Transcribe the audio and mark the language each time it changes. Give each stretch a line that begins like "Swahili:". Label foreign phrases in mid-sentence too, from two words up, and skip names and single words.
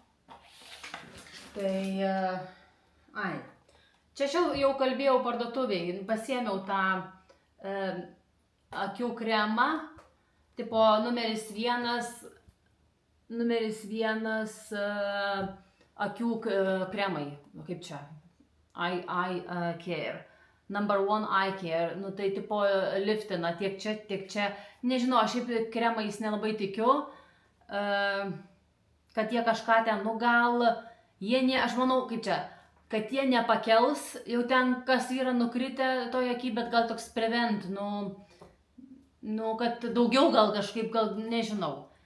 Lithuanian: Tai, čia jau kalbėjau parduotuviai, pasiėmiau tą akių kremą, tipo numeris 1 akių kremai, kaip čia,
English: eye care, number 1 eye care,
Lithuanian: tai tipo liftina tiek čia, nežinau, aš šiaip kremais nelabai tikiu, kad jie kažką ten, gal, aš manau, kaip čia, kad jie nepakels, jau ten kas yra nukritę toje aky, bet gal toks prevent, kad daugiau gal kažkaip, nežinau.